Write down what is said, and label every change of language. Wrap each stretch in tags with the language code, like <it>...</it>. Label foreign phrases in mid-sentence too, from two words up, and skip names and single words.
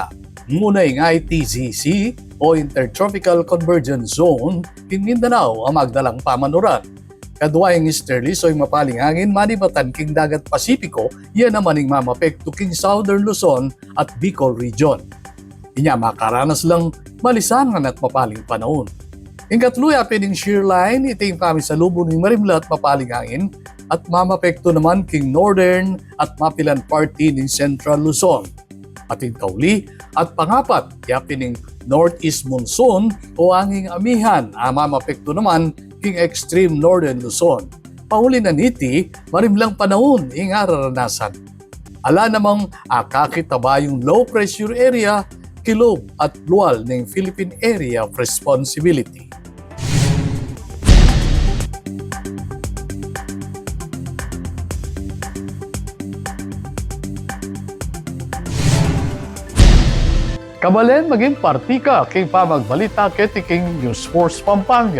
<pam>Muna yung ITCC o Intertropical Convergence Zone king Mindanao ang magdalang pamanuran. Kadwa yung easterly so yung mapaling hangin manibatan king dagat Pasipiko, yan naman yung mamapekto king Southern Luzon at Bicol Region. Inya makaranas lang malisangan at mapaling panahon. Yung katluya pining shear line, ito yung kami sa lubo ng marimla at mapaling hangin at mamapekto naman king northern at mapilan party ng Central Luzon. At yung kauli at pangapat, kaya pining northeast monsoon o anging amihan, mamapekto naman king extreme northern Luzon. Pauli na niti, marimlang panahon yung araranasan. Ala namang kakitaba yung low pressure area, kilob at luwal ng Philippine Area of Responsibility. Kabalen maging partika kay pamagbalita ketiking News Force Pampanga.</pam>